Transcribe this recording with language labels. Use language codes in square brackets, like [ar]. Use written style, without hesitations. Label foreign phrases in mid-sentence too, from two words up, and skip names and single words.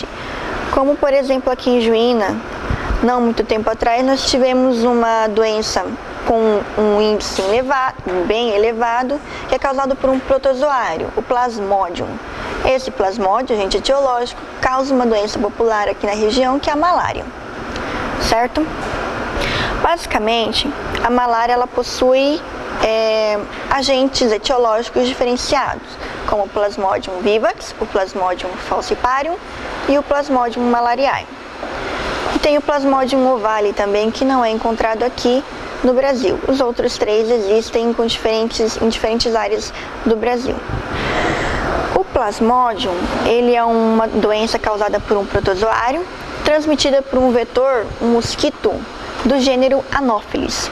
[pt] Como, por exemplo, aqui em Juína, não muito tempo atrás, nós tivemos uma doença com um índice bem elevado, que é causado por um protozoário, o Plasmodium. Esse Plasmodium, agente etiológico, causa uma doença popular aqui na região, que é a malária, certo? Basicamente, a malária ela possui agentes etiológicos diferenciados, como o Plasmodium vivax, o Plasmodium falciparum e o Plasmodium malariae. E tem o Plasmodium ovale também, que não é encontrado aqui no Brasil. Os outros três existem em diferentes áreas do Brasil. O Plasmodium, ele é uma doença causada por um protozoário, transmitida por um vetor, um mosquito, do gênero Anopheles.